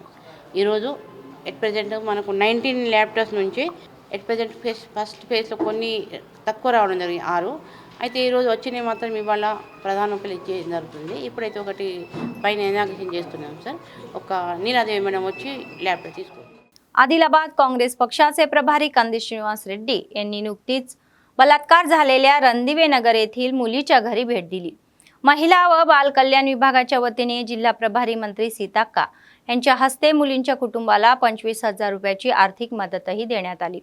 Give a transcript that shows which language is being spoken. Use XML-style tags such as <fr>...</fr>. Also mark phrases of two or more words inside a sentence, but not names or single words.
<te>ఈరోజు</te> <en>at present</en> <te>మనకు 19 ల్యాప్టాప్స్ నుంచి</te> <en>at present first phaselo</en> <te>కొన్ని తక్కువ రావడం జరిగింది 6। అయితే ఈరోజు వచ్చినవి మాత్రం ఇవాళ ప్రధానోపలు ఇచ్చేయడం జరుగుతుంది। ఇప్పుడైతే ఒకటి పైన ఇనాగ్రేషన్ చేస్తున్నాం సార్। ఒక నీలాదేవి మేడం వచ్చి ల్యాప్టాప్ తీసుకుంటాం।</te> <mr>आदिलाबाद काँग्रेस पक्षाचे प्रभारी कंदी श्रीनिवास रेड्डी यांनी नुकतीच बलात्कार झालेल्या रणदिवे नगर येथील मुलीच्या घरी भेट दिली। महिला व बाल कल्याण विभागाच्या वतीने जिल्हा प्रभारी मंत्री सीताक्का यांच्या हस्ते मुलींच्या कुटुंबाला 25,000 रुपयाची आर्थिक मदतही देण्यात आली।</mr>